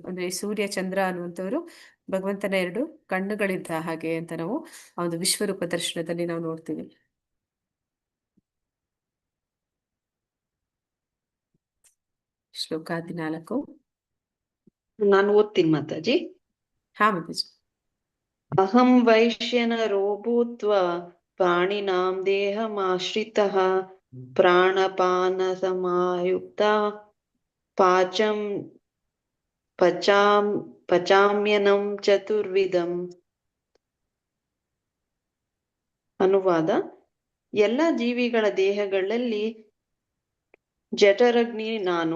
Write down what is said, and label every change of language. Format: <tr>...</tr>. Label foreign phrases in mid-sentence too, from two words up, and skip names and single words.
<kn>ಅಂದ್ರೆ ಸೂರ್ಯ ಚಂದ್ರ ಅನ್ನುವಂಥವ್ರು ಭಗವಂತನ ಎರಡು ಕಣ್ಣುಗಳಿದ್ದ ಹಾಗೆ ಅಂತ ನಾವು ಆ ಒಂದು ವಿಶ್ವರೂಪ ದರ್ಶನದಲ್ಲಿ ನಾವು ನೋಡ್ತೀವಿ. ಶ್ಲೋಕ 14. ನಾನು ಓದ್ತೀನಿ ಮಾತಾಜಿ. ಹಾ ಮಾತಾಜಿ.</kn> <sa>ಅಹಂ ವೈಶ್ಯನರೋ ಭೂತ್ವಾ ಪ್ರಾಣಿನಾಂ ದೇಹಮಾಶ್ರಿತಃ ಪ್ರಾಣಪಾನ ಸಮಾಯುಕ್ತ ಪಾಚಂ ಪಚಾಮ್ಯನಂ ಚತುರ್ವಿಧಂ.</sa> <kn>ಅನುವಾದ: ಎಲ್ಲ ಜೀವಿಗಳ ದೇಹಗಳಲ್ಲಿ ಜಠರಗ್ನಿ ನಾನು.</kn>